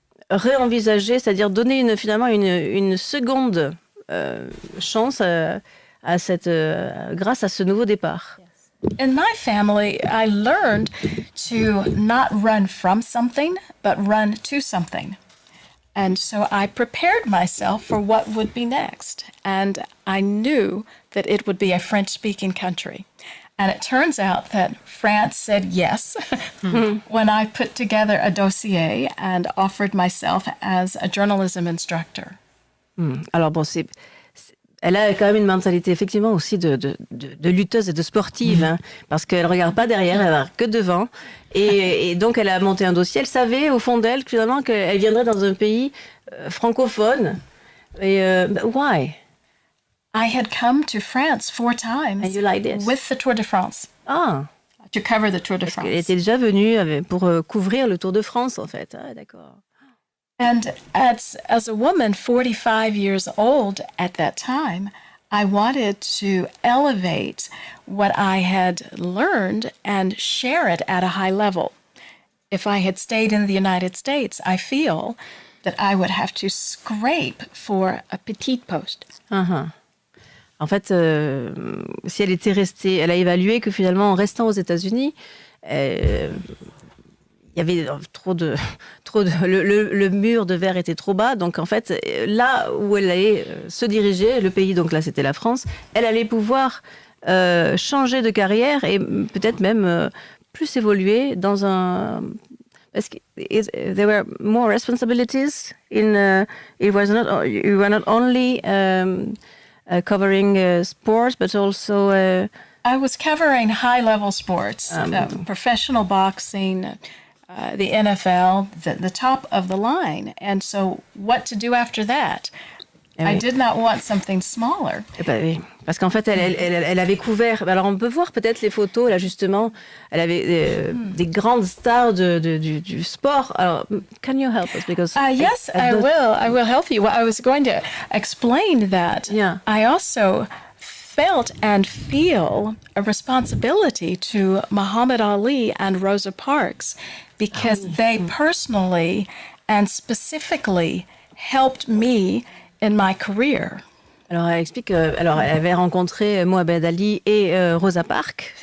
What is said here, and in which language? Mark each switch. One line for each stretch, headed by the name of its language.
French: réenvisager, c'est-à-dire donner finalement une seconde chance grâce à ce nouveau départ.
English: In my family, I learned to not run from something, but run to something. And so I prepared myself for what would be next. And I knew that it would be a French-speaking country. And it turns out that France said yes when I put together a dossier and offered myself as a journalism instructor.
French: Alors bon, elle a quand même une mentalité effectivement aussi de lutteuse et de sportive, hein, parce qu'elle ne regarde pas derrière, elle ne regarde que devant. Et donc elle a monté un dossier. Elle savait au fond d'elle finalement qu'elle viendrait dans un pays francophone. Et
English: why? I had come to France 4 times And you like this? with the Tour de France. To cover the Tour de France.
French: Elle était déjà venue pour couvrir le Tour de France en fait. Ah, d'accord.
English: And as a woman 45 years old at that time, I wanted to elevate what I had learned and share it at a high level. If I had stayed in the United States, I feel that I would have to scrape for a petite post.
French: En fait, si elle était restée, elle a évalué que finalement, en restant aux États-Unis, il y avait le mur de verre était trop bas. Donc en fait, là où elle allait se diriger, le pays, donc là c'était la France, elle allait pouvoir changer de carrière et peut-être même plus évoluer dans un... Parce que
English: there were more responsibilities in... you were not only... covering sports, but also... I was covering high-level sports, professional boxing, the NFL, the top of the line. And so what to do after that? I did not want something smaller.
French: Oui. Parce qu'en fait, elle avait couvert... Alors, on peut voir peut-être les photos, là, justement. Elle avait des grandes stars du sport. Alors,
English: can you help us? Because yes, I will. I will help you. Well, I was going to explain that. Yeah. I also felt and feel a responsibility to Muhammad Ali and Rosa Parks because they personally and specifically helped me in my career.
French: Alors, elle explique elle avait rencontré Mohamed Ali et Rosa Parks.